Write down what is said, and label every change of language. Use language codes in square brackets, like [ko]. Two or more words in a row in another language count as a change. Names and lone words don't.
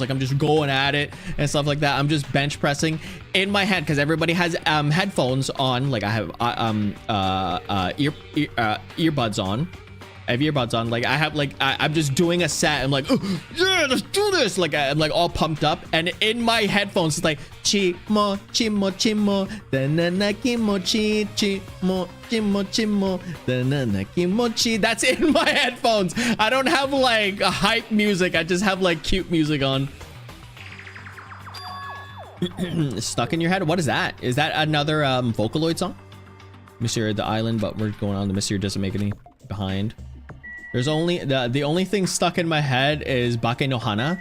[en] Like, I'm just going at it and stuff like that. I'm just bench pressing in my head because everybody has headphones on. Like, I have earbuds on. earbuds on. Like I have like I'm just doing a set. I'm like, oh, yeah, let's do this. Like I'm like all pumped up, and in my headphones it's like chimo chimo chimo danana kimochi chimo chimo chimo danana kimochi. That's in my headphones. I don't have like a hype music. I just have like cute music on. Stuck in your head. What is that? Is that another Vocaloid song? Monsieur the island, but we're going on. The Monsieur doesn't make any behind. There's only the only thing stuck in my head is Bake no Hana.